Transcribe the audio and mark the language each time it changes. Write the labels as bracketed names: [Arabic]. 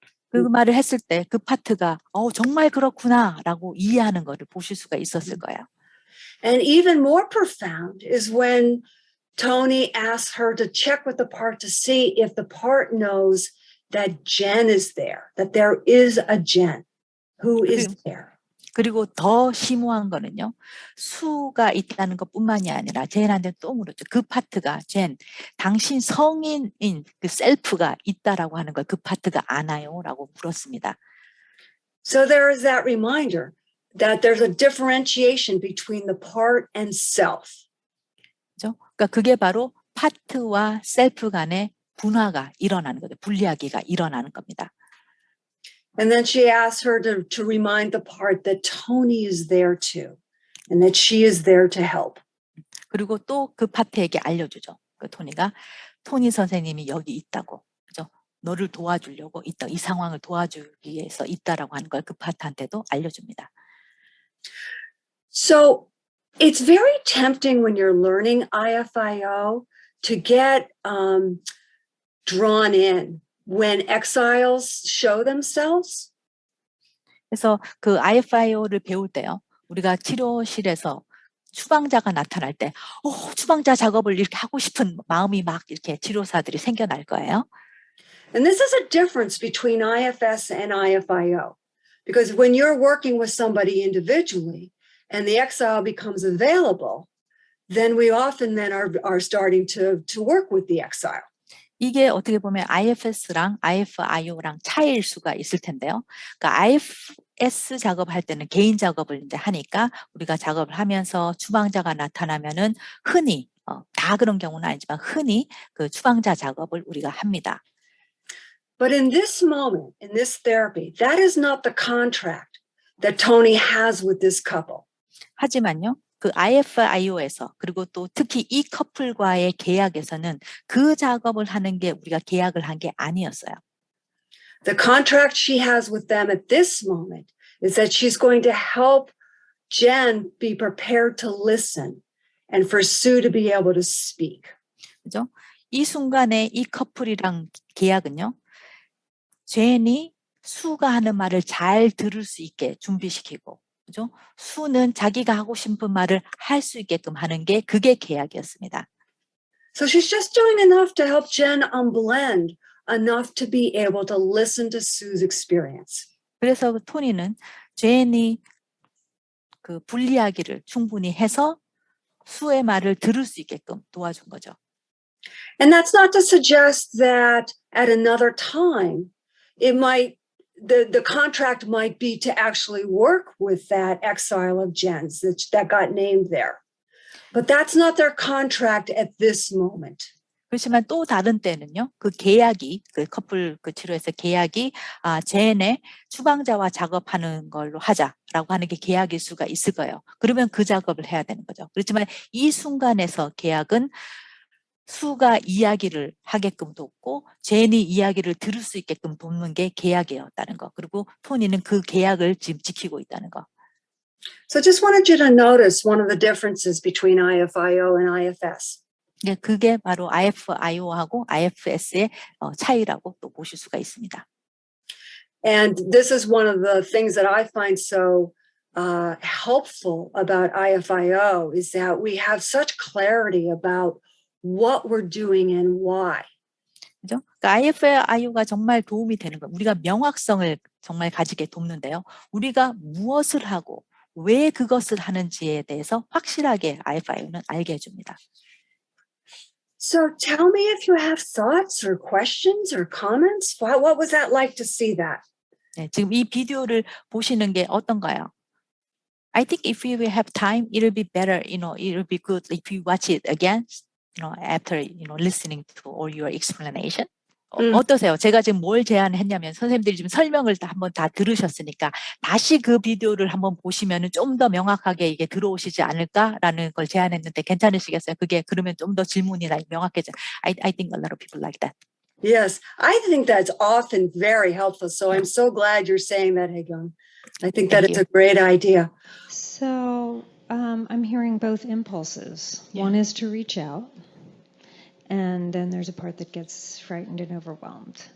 [Korean] 그 말을 했을 때 그 파트가 정말 그렇구나라고 이해하는 거를 보실 수가 있었을 거예요. [English] And even more profound is when Tony asks her to check with the part to see if the part knows that Jen is there, that there is a Jen who is there. [Korean] 그리고 더 심오한 거는요. 수가 있다는 것뿐만이 아니라 젠한테 또 물었죠. 그 파트가 당신 성인인 그 셀프가 있다라고 하는 걸 그 파트가 아나요?라고 물었습니다. [English] So there is that reminder that there's a differentiation between the part and self. [Korean] 그렇죠? 그러니까 그게 바로 파트와 셀프 간의 분화가 일어나는 거죠. 분리하기가 일어나는 겁니다. [English] And then she asks her to remind the part that Tony is there too, and that she is there to help. [Korean] 그리고 또 그 파트에게 알려주죠. 그 토니 선생님이 여기 있다고, 그죠? 너를 도와주려고 있다. 이 상황을 도와주기 위해서 있다라고 하는 걸 그 파트한테도 알려줍니다. [English] So it's very tempting when you're learning IFIO to get drawn in when exiles show themselves. [Korean] 그래서 그 IFIO를 배울 때요. 우리가 치료실에서 추방자가 나타날 때, 추방자 작업을 이렇게 하고 싶은 마음이 막 이렇게 치료사들이 생겨날 거예요. [English] And this is a difference between IFS and IFIO. Because when you're working with somebody individually and the exile becomes available, then we often are starting to work with the exile. [Korean] 이게 어떻게 보면 IFS랑 IFIO랑 차이일 수가 있을 텐데요. 그러니까 IFS 작업할 때는 개인 작업을 이제 하니까 우리가 작업을 하면서 추방자가 나타나면은 흔히 다 그런 경우는 아니지만 흔히 그 추방자 작업을 우리가 합니다. [English] But in this moment, in this therapy, that is not the contract that Tony has with this couple. [Korean] 하지만요, 그 IFIO에서 그리고 또 특히 이 커플과의 계약에서는 그 작업을 하는 게 우리가 계약을 한 게 아니었어요. [English] The contract she has with them at this moment is that she's going to help Jen be prepared to listen and for Sue to be able to speak. [Korean] 그죠? 이 순간에 이 커플이랑 계약은요, 제니 수가 하는 말을 잘 들을 수 있게 준비시키고, 그죠? 수는 자기가 하고 싶은 말을 할 수 있게끔 하는 게 그게 계약이었습니다. [English] So she's just doing enough to help Jen unblend, enough to be able to listen to Sue's experience. [Korean] 그래서 토니는 제니 그 분리하기를 충분히 해서 수의 말을 들을 수 있게끔 도와준 거죠. [English] And that's not to suggest that at another time, it might, the contract might be to actually work with that exile of Jen's that got named there. But that's not their contract at this moment. [Korean] 그렇지만 또 다른 때는요, 그 계약이, 그 커플 그 치료에서 계약이, 젠의 추방자와 작업하는 걸로 하자라고 하는 게 계약일 수가 있을 거예요. 그러면 그 작업을 해야 되는 거죠. 그렇지만 이 순간에서 계약은 수가 이야기를 하게끔 돕고, 젠이 이야기를 들을 수 있게끔 돕는 게 계약이었다는 거. 그리고 토니는 그 계약을 지금 지키고 있다는 거. [English] So just wanted you to notice one of the differences between IFIO and IFS. [Korean] 그게 바로 IFIO하고 IFS의 차이라고 또 보실 수가 있습니다. [English] And this is one of the things that I find so helpful about IFIO is that we have such clarity about what we're doing and why. [Korean] 그죠? 그러니까 IFIO가 정말 도움이 되는 거예요. 우리가 명확성을 정말 가지게 돕는데요. 우리가 무엇을 하고 왜 그것을 하는지에 대해서 확실하게 IFIO는 알게 해줍니다. [English] So tell me if you have thoughts or questions or comments. What was that like to see that? [Korean] 네, 지금 이 비디오를 보시는 게 어떤가요? [English] I think if you have time, it'll be better, it'll be good if you watch it again, after, listening to all your explanation. [Korean] 어떠세요? 제가 지금 뭘 제안했냐면 선생님들이 지금 설명을 한번 다 들으셨으니까 다시 그 비디오를 한번 보시면은 좀 더 명확하게 이게 들어오시지 않을까라는 걸 제안했는데 괜찮으시겠어요? 그게 그러면 좀 더 질문이 명확해져. [English] I think a lot of people like that. Yes, I think that's often very helpful. So I'm so glad you're saying that, Haegyong. I think that it's a great idea. So I'm hearing both impulses. Yeah. One is to reach out. And then there's a part that gets frightened and overwhelmed.